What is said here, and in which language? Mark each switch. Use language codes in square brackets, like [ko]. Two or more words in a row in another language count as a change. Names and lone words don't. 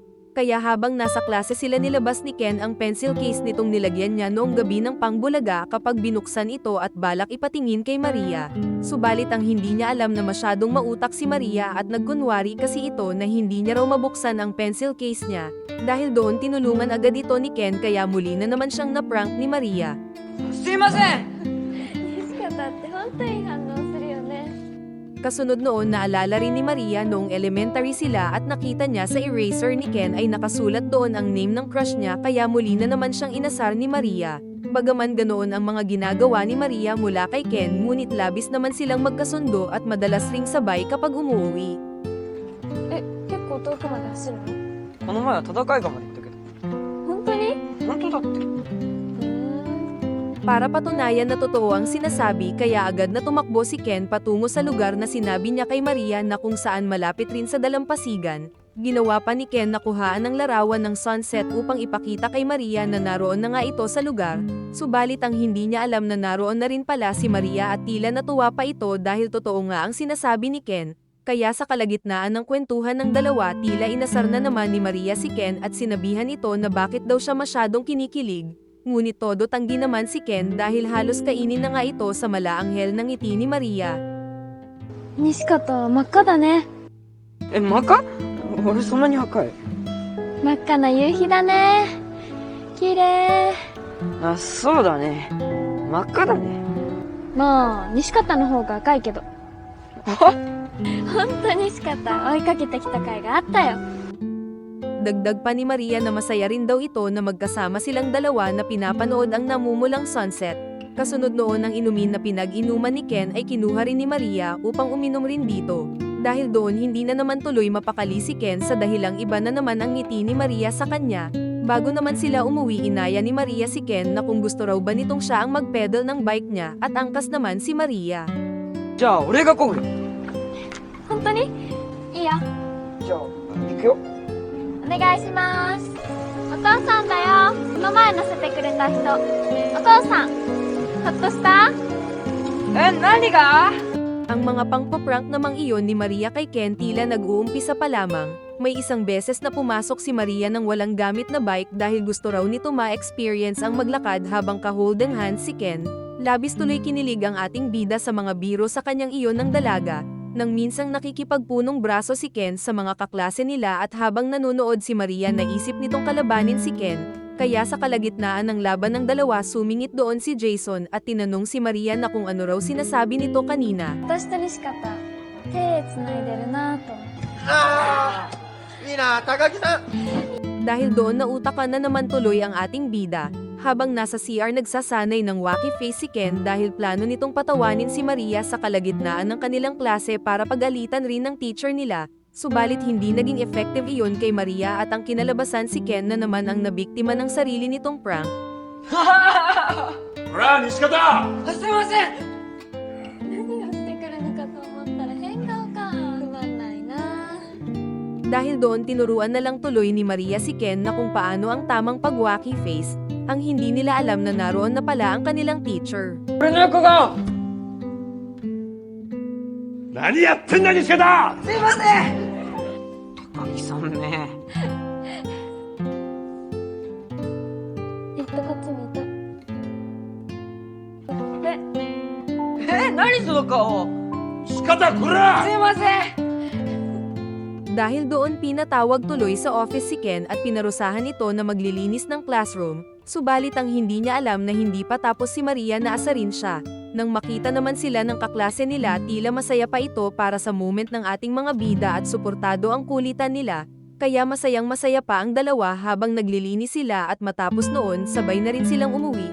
[tl] Kaya habang nasa klase sila nilabas ni Ken ang [en] pencil case [tl] nitong nilagyan niya noong gabi ng pangbulaga kapag binuksan ito at balak ipatingin kay Maria. Subalit ang hindi niya alam na masyadong mautak si Maria at nagkunwari kasi ito na hindi niya raw mabuksan ang [en] pencil case [tl] niya. Dahil doon tinulungan agad ito ni Ken kaya muli na naman siyang na-prank ni Maria. [ja] すいません。西方って本当に反応するよね。 [tl] Kasunod noon naalala rin ni Maria noong elementary sila at nakita niya sa eraser ni Ken ay nakasulat doon ang name ng crush niya kaya muli na naman siyang inasar ni Maria. Bagaman ganoon ang mga ginagawa ni Maria mula kay Ken ngunit labis naman silang magkasundo at madalas ring sabay kapag umuwi. [ja] え、結構遠くまで走るの？この前は戦いがまで行ったけど。本当に？本当だって。 [tl] Para patunayan na totoo ang sinasabi kaya agad na tumakbo si Ken patungo sa lugar na sinabi niya kay Maria na kung saan malapit rin sa dalampasigan. Ginawa pa ni Ken na kuhaan ng larawan ng sunset upang ipakita kay Maria na naroon na nga ito sa lugar, subalit ang hindi niya alam na naroon na rin pala si Maria at tila natuwa pa ito dahil totoo nga ang sinasabi ni Ken. Kaya sa kalagitnaan ng kwentuhan ng dalawa tila inasar na naman ni Maria si Ken at sinabihan ito na bakit daw siya masyadong kinikilig. Ngunit todo tanggi naman si Ken dahil halos kainin na nga ito sa malaanghel ng ngiti ni Maria. [ja] 西方真っ赤だね。え、真っ赤？俺そんなに赤い？真っ赤な夕日だね。綺麗。あ、そうだね。真っ赤だね。まあ西方の方が赤いけど。あ、本当西方追いかけてきた甲斐があったよ。 [tl] Dagdag pa ni Maria na masaya rin daw ito na magkasama silang dalawa na pinapanood ang namumulang sunset. Kasunod noon ang inumin na pinag-inuman ni Ken ay kinuha rin ni Maria upang uminom rin dito. Dahil doon hindi na naman tuloy mapakali si Ken sa dahilang iba na naman ang ngiti ni Maria sa kanya. Bago naman sila umuwi inaya ni Maria si Ken na kung gusto raw ba nitong siya ang mag-pedal ng bike niya at angkas naman si Maria. [ja] じゃあ俺が漕ぐよ。本当に？いいよ。じゃあ行くよ。お願いします。お父さんだよ。この前乗せてくれた人。お父さん。ほっとした？え、何が？ [tl] Ang mga pangpaprank namang iyon ni Maria kay Ken tila nag-uumpisa pa lamang. May isang beses na pumasok si Maria ng walang gamit na bike dahil gusto raw nito ma-experience ang maglakad habang ka- [en] hold and hand [tl] si Ken. Labis tuloy kinilig ang ating bida sa mga biro sa kanyang iyon ng dalaga. Nang minsang nakikipagpunong braso si Ken sa mga kaklase nila at habang nanonood si Maria naisip nitong kalabanin si Ken. Kaya sa kalagitnaan ng laban ng dalawa sumingit doon si Jason at tinanong si Maria na kung ano raw sinasabi nito kanina. [ja] 私と西方手つないでるなぁと。ああいいな高木さん [tl] Dahil doon nautakan na naman tuloy ang ating bida. Habang nasa CR nagsasanay ng [en] wacky face [tl] si Ken dahil plano nitong patawanin si Maria sa kalagitnaan ng kanilang klase para pagalitan rin ng teacher nila. Subalit hindi naging effective iyon kay Maria at ang kinalabasan si Ken na naman ang nabiktima ng sarili nitong prank. [ja] ほら西方すいません。何をしてくるのかと思ったら変顔か。つまんないな。 [tl] Dahil doon tinuruan na lang tuloy ni Maria si Ken na kung paano ang tamang pag- [en] wacky face. [tl] Ang hindi nila alam na naroon na pala ang kanilang teacher. [ja] 俺の横顔。何やってんだ西方すいません。高木さんね。こっち見て。何その顔。西方こらすいません。 [tl] Dahil doon pinatawag tuloy sa office si Ken at pinarusahan ito na maglilinis ng classroom, subalit ang hindi niya alam na hindi pa tapos si Maria na asarin siya. Nang makita naman sila ng kaklase nila tila masaya pa ito para sa moment ng ating mga bida at suportado ang kulitan nila, kaya masayang masaya pa ang dalawa habang naglilinis sila at matapos noon sabay na rin silang umuwi.